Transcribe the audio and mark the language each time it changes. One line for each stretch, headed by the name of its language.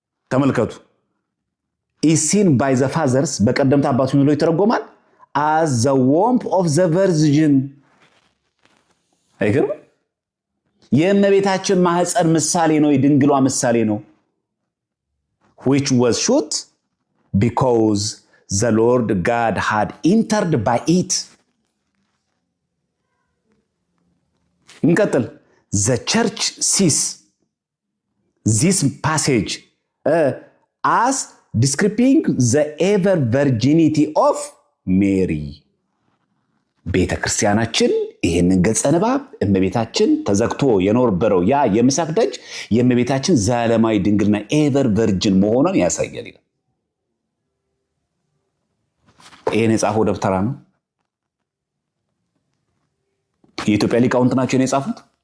Amharic: ተመልከቱ።
English: is seen by the fathers
Amharic: በቀደምት አባቱ ምን ብሎ ይተረጎማል?
English: as the womb of the virgin።
Amharic: አይገርም? የእመቤታችን ማህፀን ምሳሌ ነው፣ የድንግሏ ምሳሌ ነው።
English: which was shut because the Lord God had entered by it.
Amharic: እንቀጥል።
English: the church sees this passage as describing the ever virginity of Mary.
Amharic: ቤተ ክርስቲያናችን ይህንን ገጸ ንባብ እመቤታችን ተዘግቶ የኖርበረው ያ የምስራቅ ደጅ የእመቤታችን ዘላለማዊ ድንግልና ኤቨር ቨርጅን መሆኗን ያሳያል ይላል። ይህን የጻፈው ደብተራ ነው። የኢትዮጵያ ሊቃውንት ናቸው የጻፉት።